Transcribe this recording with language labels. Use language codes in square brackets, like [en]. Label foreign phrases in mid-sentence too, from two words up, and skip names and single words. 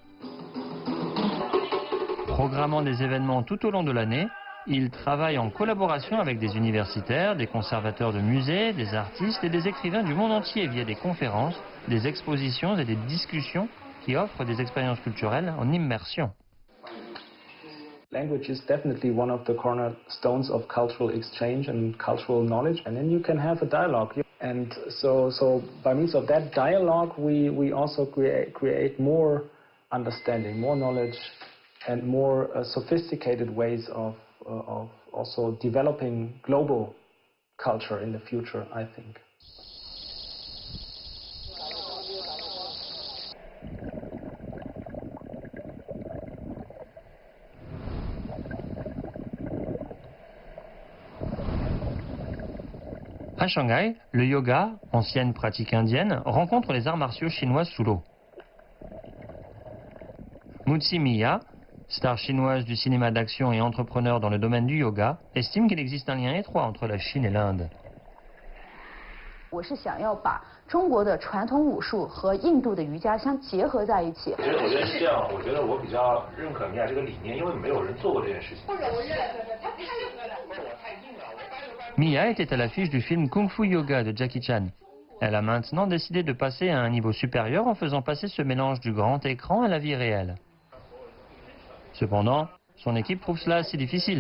[fr] Programmant des événements tout au long de l'année, ils travaillent en collaboration avec des universitaires, des conservateurs de musées, des artistes et des écrivains du monde entier via des conférences, des expositions et des discussions qui offrent des expériences culturelles en immersion. [en] Language is definitely one of the cornerstones of cultural exchange and cultural knowledge, and then you can have a dialogue. And so by means of that dialogue, we also create more understanding, more knowledge, and more sophisticated ways of also developing global culture in the future, I think. [fr] À Shanghai, le yoga, ancienne pratique indienne, rencontre les arts martiaux chinois sous l'eau. Mutsi Miya, star chinoise du cinéma d'action et entrepreneur dans le domaine du yoga, estime qu'il existe un lien étroit entre la Chine et l'Inde. [zh] 我是想要把中国的传统武术和印度的瑜伽相结合在一起。我觉得是这样，我觉得我比较认可米娅这个理念，因为没有人做过这件事情。 [fr] Mia était à l'affiche du film Kung Fu Yoga de Jackie Chan. Elle a maintenant décidé de passer à un niveau supérieur en faisant passer ce mélange du grand écran à la vie réelle. Cependant, son équipe trouve cela assez difficile.